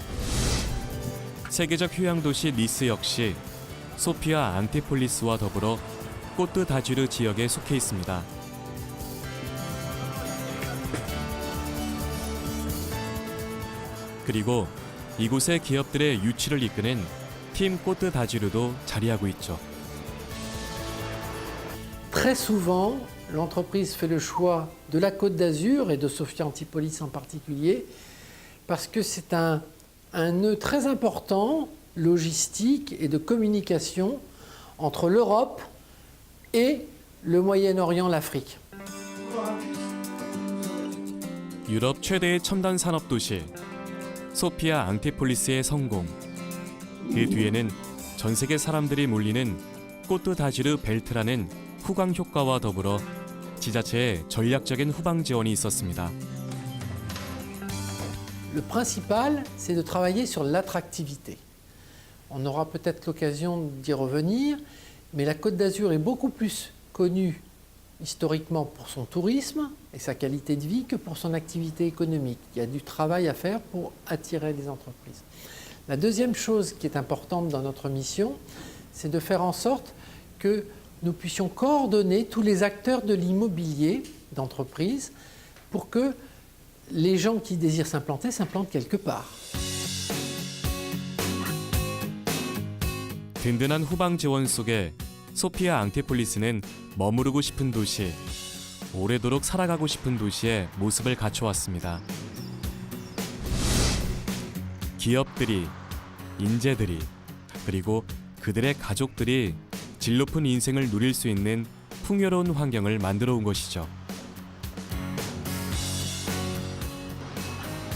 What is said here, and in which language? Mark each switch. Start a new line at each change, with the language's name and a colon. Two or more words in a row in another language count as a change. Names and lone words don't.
Korean: 세계적 휴양도시 니스 역시 소피아 앙티폴리스와 더불어 꼬트 다주르 지역에 속해 있습니다. 그리고 이곳의 기업들의 유치를 이끄는 팀 꼬트 다주르도 자리하고 있죠.
French: Très souvent, l'entreprise fait le choix de la Côte d'Azur et de Sophia Antipolis en particulier parce que c'est un nœud très important logistique et de communication entre l'Europe et le Moyen-Orient, l'Afrique.
Korean: 유럽 최대의 첨단 산업 도시 소피아 앙티폴리스의 성공. 그 뒤에는 전 세계 사람들이 몰리는 꼬트 다주르 벨트라는 후광 효과와 더불어 지자체의 전략적인 후방 지원이 있었습니다.
French: Le principal, c'est de travailler sur l'attractivité. On aura peut-être l'occasion d'y revenir, mais la Côte d'Azur est beaucoup plus connue historiquement pour son tourisme et sa qualité de vie que pour son activité économique. Il y a du travail à faire pour attirer les entreprises. La deuxième chose qui est importante dans notre mission, c'est de faire en sorte que nous puissions coordonner tous les acteurs de l'immobilier d'entreprise pour que les gens qui désirent s'implanter s'implantent quelque part.
Korean: 든든한 후방 지원 속에 소피아 앙티폴리스는 머무르고 싶은 도시, 오래도록 살아가고 싶은 도시의 모습을 갖춰왔습니다. 기업들이, 인재들이, 그리고 그들의 가족들이 질 높은 인생을 누릴 수 있는 풍요로운 환경을 만들어 온 것이죠.